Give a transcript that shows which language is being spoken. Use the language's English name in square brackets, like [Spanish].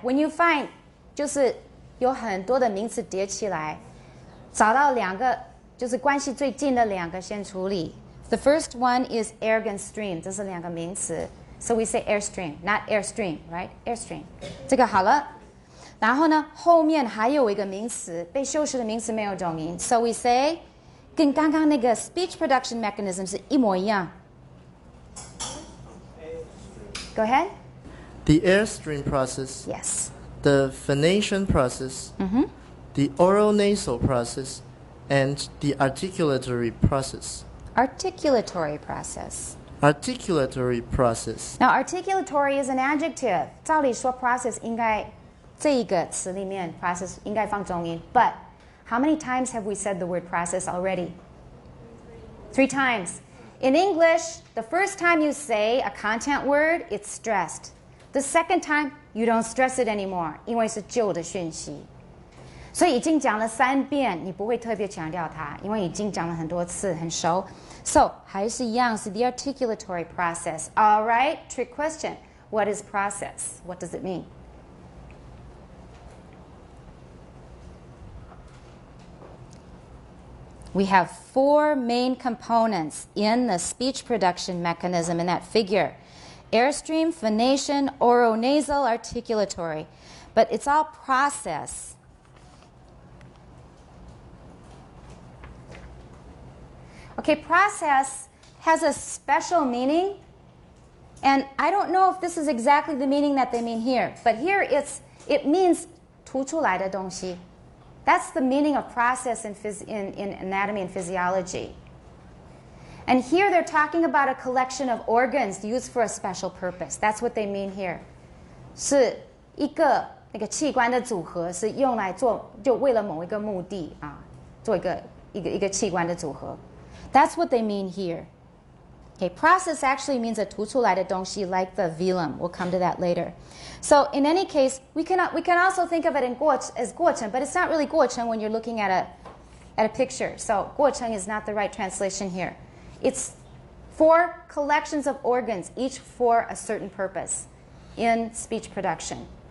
[Chinese] When you find 就是有很多的名词叠起来，找到两个就是关系最近的两个先处理。 [English] The first one is air 跟 stream，这是两个名词。 So we say airstream, not airstream, right? [Chinese] Airstream. 这个好了。然后呢，后面还有一个名词，被修饰的名词没有重音。 So we say 跟刚刚那个 speech production mechanism 是一模一样。 [English] Go ahead. The airstream process. Yes. The phonation process. The oral nasal process. And the articulatory process. Articulatory process. Articulatory process. Now, articulatory is an adjective. 照理说 process 应该这一个词里面 process 应该放重音 but how many times have we said the word process already? 3 times. In English, the first time you say a content word, it's stressed. The second time, you don't stress it anymore, 因为是旧的讯息。 [Chinese] 所以已经讲了3遍，你不会特别强调它，因为已经讲了很多次，很熟。 [English] So 还是一样是 the articulatory process. All right, trick question. What is process? What does it mean? We have 4 main components in the speech production mechanism in that figure. Airstream, phonation, oronasal, articulatory. But it's all process. Okay, process has a special meaning. And I don't know if this is exactly the meaning that they mean here. But here it means 凸出来的东西. That's the meaning of process in anatomy and physiology. And here they're talking about a collection of organs used for a special purpose. That's what they mean here. [Chinese] 是一个那个器官的组合，是用来做就为了某一个目的啊，做一个器官的组合。 [English] That's what they mean here. Okay, process actually means a 凸出来的东西 like the velum. We'll come to that later. So in any case, we can also think of it as 过程, but it's not really 过程 when you're looking at a picture. So 过程 is not the right translation here. It's 4 collections of organs, each for a certain purpose in speech production.